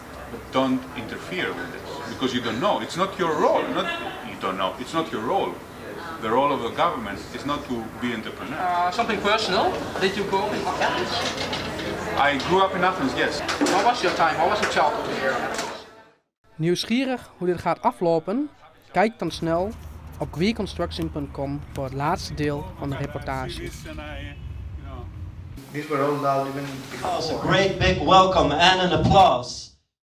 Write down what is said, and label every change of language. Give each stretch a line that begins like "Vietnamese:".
English: But don't interfere with this, because you don't know. It's not your role. You don't know. It's not your role. The role of the government is not to be entrepreneur. Something personal? Did you grow up in Athens? I grew up in Athens, yes. How was your time? How was your childhood here in Athens?
Dutch: Nieuwsgierig hoe dit gaat aflopen? Kijk dan snel op queerconstruction.com voor het laatste deel van de reportage.
English: These were rolled out even before. That was a great big welcome and an applause